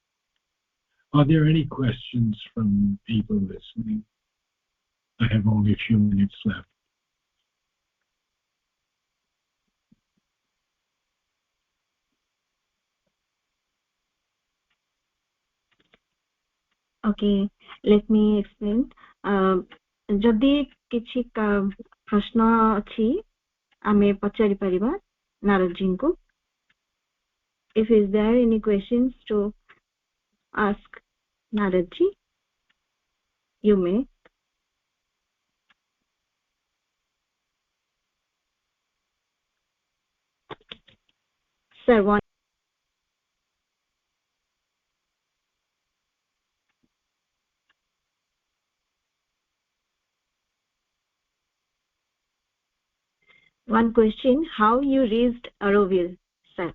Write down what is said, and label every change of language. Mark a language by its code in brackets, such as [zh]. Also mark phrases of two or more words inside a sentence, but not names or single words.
[en] Are there any questions from people listening? I have only a few minutes left. Okay, let me explain. [or] ଯଦି କିଛି ପ୍ରଶ୍ନ ଅଛି ଆମେ ପଚାରି ପାରିବା ନାରଦଜୀ କୁ. [en] If is there any questions to ask Naradji, you may. Sir, one question: how you reached Auroville, sir?